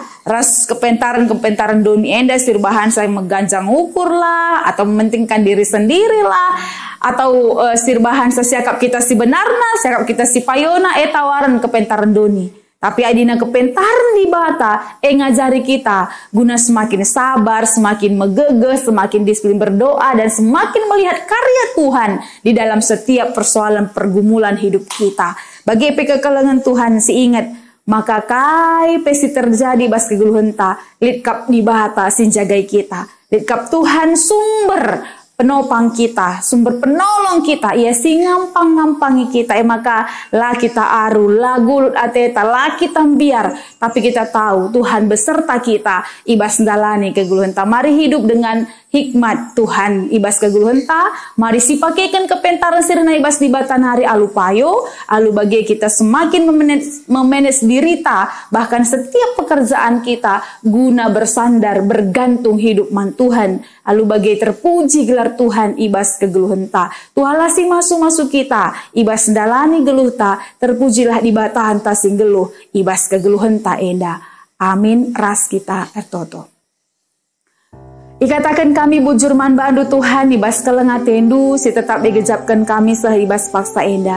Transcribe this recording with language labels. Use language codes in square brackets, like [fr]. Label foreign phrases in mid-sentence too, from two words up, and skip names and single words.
[btx] Ras kepentaran doni enda sirbahan saya mengganjang ukur lah, atau [id] mementingkan diri sendiri [btx] lah, atau sirbahan sesiakap kita si benarna, siakap kita si payona, tawaran kepentaran doni. Tapi adina kepentaran di bata, ngajari kita guna [id] semakin sabar, [btx] semakin megegeh, [id] semakin disiplin berdoa, dan semakin melihat karya Tuhan di dalam setiap persoalan pergumulan hidup kita. [btx] Bagi kekelengan Tuhan, si ingat, [id] maka kai [btx] pesi terjadi bas kegeluhan ta, litkap di bata sin jagai kita. [id] Litkap Tuhan sumber penopang kita, sumber penolong kita, [btx] ia si ngampang-ngampangi kita, maka lah kita aru, lah gulut ateta, lah kita biar, [id] tapi kita tahu Tuhan beserta kita, [btx] ibas dalani kegeluhan ta, [id] mari hidup dengan hikmat Tuhan, [btx] ibas kegeluhan ta, mari si pakaikan kepentaran sirna ibas di batanari alu payo, alu bagi kita semakin memanage diri ta, [id] bahkan setiap pekerjaan kita, [btx] guna [id] bersandar, bergantung hidup [btx] man Tuhan, alu bagi terpuji gelar Tuhan ibas kegeluhan ta. Tuhalah sing masuk kita, ibas dalani geluh ta, terpujilah di batahan ta sing geluh, ibas kegeluhan ta enda. Amin ras kita ertoto. [id] Ikatakan kami [btx] bujur man bandu Tuhan, ibas kelengat tendu, si tetap digejapkan kami sehibas paksa enda.